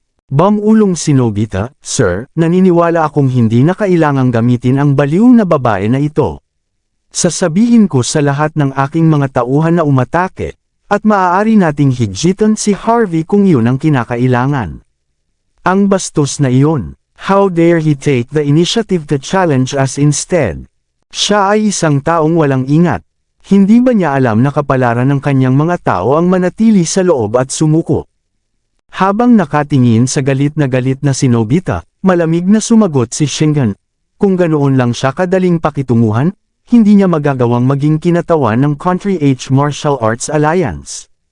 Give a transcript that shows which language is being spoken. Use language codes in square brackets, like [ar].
[tl] Bamulong si Nobita, Sir, naniniwala akong hindi na kailangang gamitin ang baliw na babae na ito. Sasabihin ko sa lahat ng aking mga tauhan na umatake, at maaari nating higjitan si Harvey kung yun ang kinakailangan. Ang bastos na iyon. [en] How dare he take the initiative to challenge us instead? [tl] Siya ay isang taong walang ingat. Hindi ba niya alam na kapalaran ng kanyang mga tao ang manatili sa loob at sumuko? Habang nakatingin sa galit na si Nobita, malamig na sumagot si Shingan. Kung ganoon lang siya kadaling pakitunguhan, hindi niya magagawang maging kinatawan ng Country H Martial Arts Alliance.